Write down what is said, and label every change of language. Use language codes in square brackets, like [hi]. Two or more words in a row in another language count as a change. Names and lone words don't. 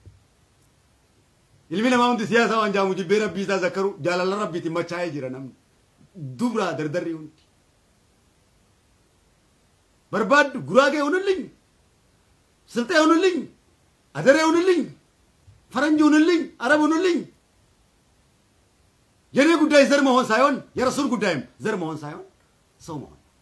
[om] ilmi namaa hundi siyaasa waan jaamu jibbee rabbii isaa zakkaru jaalala rabbiitti machaa'ee jira namni dubraa dardarri hundi barbaaddu guraagee hunulliin silxee hunulliin adaree hunulliin faranji hunulliin arab hunulliin [am] የኔ ጉዳይ ዘር መሆን ሳይሆን የረሱል ጉዳይም ዘር መሆን ሳይሆን ሰው መሆን